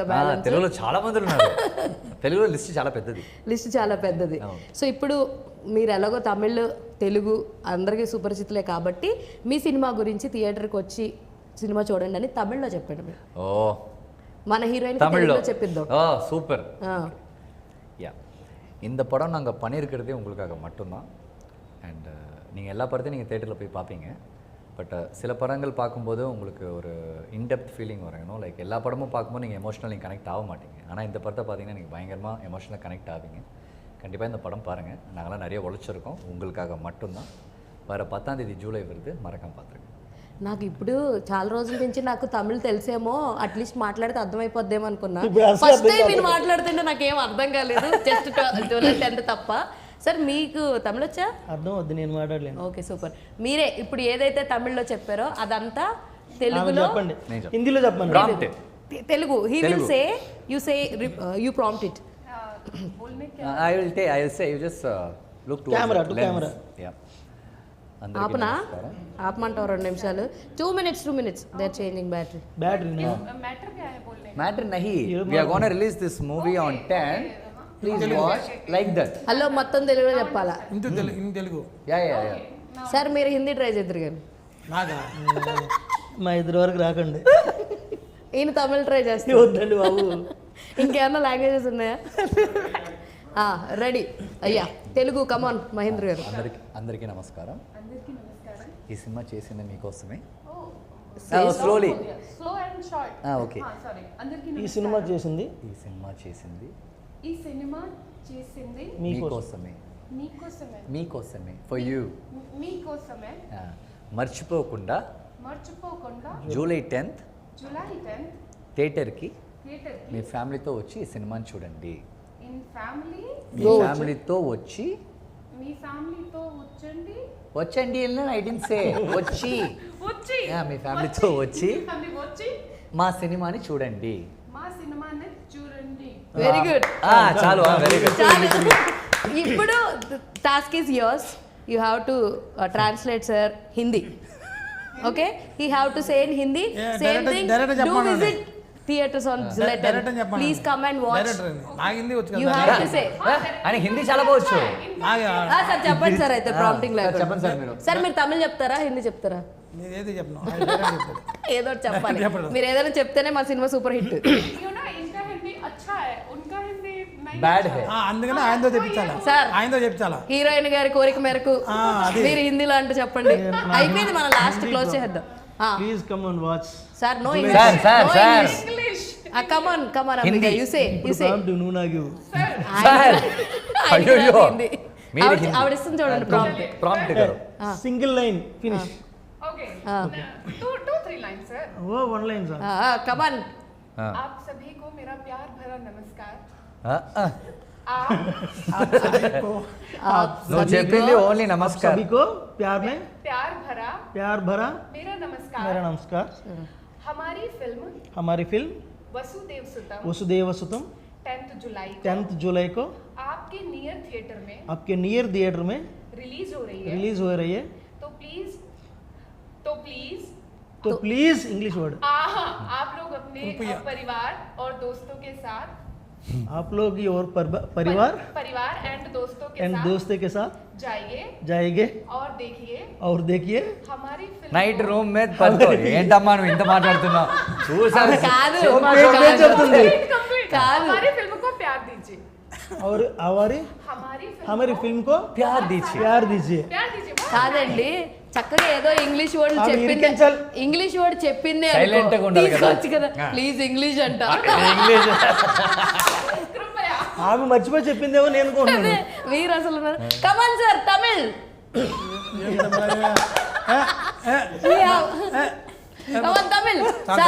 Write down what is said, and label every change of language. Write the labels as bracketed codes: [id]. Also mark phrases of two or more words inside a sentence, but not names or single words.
[te] తెలుగులో చాలా మంది ఉన్నారు. తెలుగులో లిస్ట్ చాలా పెద్దది. సో ఇప్పుడు మీరు ఎలాగో తమిళ్ తెలుగు అందరికీ సుపరిచితులే కాబట్టి మీ సినిమా గురించి థియేటర్కి వచ్చి సినిమా చూడండి అని తమిళ్లో చెప్పండి మీరు. మన హీరోయిన్ తమిళ్లో చెప్పిద్దాం. సూపర్. [ta] யா இந்த படம் நாங்கள் பண்ணியிருக்கிறதே உங்களுக்காக மட்டும்தான். அண்ட் நீங்கள் எல்லா படத்தையும் நீங்கள் தேட்டரில் போய் பார்ப்பீங்க. பட் சில படங்கள் பார்க்கும்போது உங்களுக்கு ஒரு [en] indepth feeling [ta] வரும் லைக் எல்லா படமும் பார்க்கும்போது நீங்கள் [en] emotionally connect [ta] ஆக மாட்டீங்க. ஆனால் இந்த படத்தை பார்த்தீங்கன்னா நீங்கள் பயங்கரமாக [en] emotionally connect [ta] ஆவீங்க. கண்டிப்பாக இந்த படம் பாருங்கள். நாங்களாம் நிறைய உழைச்சிருக்கோம் உங்களுக்காக மட்டும்தான். [te] వర 10వ తేదీ జూలై వరకు మరకం పాత్ర. నాకు ఇప్పుడు చాలా రోజుల నుంచి నాకు తమిళ్ తెలిసేమో అట్లీస్ట్ మాట్లాడితే అర్థమైపోద్దేమో అనుకున్నా. [en] first time [te] మీరు మాట్లాడుతుంటే నాకేం అర్థం కాలేదు, జస్ట్ జూలై 10th తప్ప. సార్ మీకు తమిళ్ వచ్చా? అర్థం వద్దు, నేను మాట్లాడలేను. ఓకే సూపర్. మీరే ఇప్పుడు ఏదైతే తమిళ్లో చెప్పారో అదంతా తెలుగులో చెప్పండి, హిందీలో చెప్పండి. ప్రాంప్ట్ తెలుగు. [en] he will say you prompt it. I will say you just look to camera. Yeah. [te] ఆపనా? ఆపమంటావు 2 నిమిషాలు. [en] 2 minutes they are changing battery. [hi] मैटर क्या है बोलने का? मैटर नहीं. [en] We are going to release this movie on 10. Please watch like that. [te] హలో మొత్తం తెలుగులో చెప్పాలా? [en] in Telugu. Yeah. [te] సార్ మీరు హిందీ ట్రై చేద్దరు కానీ నాగా మా ఇద్దరు వరకు రాకండి. ఈయన తమిళ్ ట్రై చేస్తే వద్దండి బాబు. ఇంకేమన్నా లాంగ్వేజెస్ ఉన్నాయా? రెడీ అయ్యా. తెలుగు కమాన్ మహేంద్ర గారు. అందరికీ నమస్కారం. ఈ సినిమా చేసింది మీకోసమే. [en] slowly slow and short. [te] ఓకే. సారీ. అందరికీ ఈ సినిమా చేసింది మీకోసమే. మీకోసమే [en] for you. [te] మీకోసమే. మర్చిపోకుండా జూలై 10th థియేటర్కి మీ ఫ్యామిలీతో వచ్చి ఈ సినిమాని చూడండి. మీ ఫ్యామిలీతో వచ్చి వచ్చండి. [en] I didn't say [te] వచ్చి మీ ఫ్యామిలీతో వచ్చి మా సినిమాని చూడండి. [en] very good. [te] చాలు [en] very good. ఇప్పుడు task is yours. you have to translate sir Hindi. okay, he have to say in Hindi same thing. do visit theaters on July 10th. Please come and watch. [te] నాకు హిందీ వచ్చు కదా. [en] You have to say. [te] అని హిందీ చాలా బావచ్చు. సార్ చెప్పండి సార్ అయితే ప్రాంప్టింగ్ లేకుండా. చెప్పండి సార్ మీరు. సార్ మీరు తమిళ్ చెప్తారా హిందీ చెప్తారా? నేను ఏది చెప్పను. ఏదో ఒకటి చెప్పాలి. మీరు ఏదైనా చెప్తేనే మా సినిమా సూపర్ హిట్. [en] you know [hi] इनका हिंदी अच्छा है, उनका हिंदी नहीं. बैड है. [te] అందుకనే ఆయనతో చెప్పించాలా. సార్ ఆయనతో చెప్పించాలా. హీరోయిన్ గారి కోరిక మేరకు మీరు హిందీలో అంటే చెప్పండి. అయిపోయింది, మన లాస్ట్ క్లోజ్ చేద్దాం. [en] please come and watch. sir no సార్ इंग्लिश. come on Amrika, you say [te] నువ్వు నాకు సార్ అయ్యో ఆవిడ ఇస్తుంది చూడండి [hi] प्रॉम्प्ट करो. [en] single line finish. [hi] ओके. 2-3 लाइन सर. [en] oh one line sir. come on. [hi] आप सभी को मेरा प्यार भरा नमस्कार. [te] నువ్వు చెప్పింది ఓన్లీ నమస్కారం. [hi] सभी को प्यार में प्यार भरा मेरा मेरा नमस्कार. हमारी फिल्म वसुदेव सुतम 10th जुलाई को आपके नियर थिएटर में रिलीज हो रही है. तो प्लीज [en] English word. [hi] आप लोग अपने परिवार और दोस्तों के साथ आप लोग और परिवार एंड दोस्तों के साथ जाइए और देखिए हमारी फिल्म. [te] నైట్ రూమ్ మీద పడుకో. ఏంటమ్మా నువ్వు ఇంత మాట్లాడుతున్నావు? చూసారు కాదు [hi] हमारी फिल्म को प्यार दीजिए. और हमारी फिल्म को प्यार दीजिए. [te] కాదండి, చక్కగా ఏదో [en] English word [te] చెప్పిందే Silent గా ఉండాలి కదా. కదా. [en] please English [te] అంట. ఆమె మర్చిపోయి చెప్పిందేమో నేను అనుకుంటున్నాను. మీరు అసలు [en] come on sir [te] తమిళ్. [en] come on Tamil sir.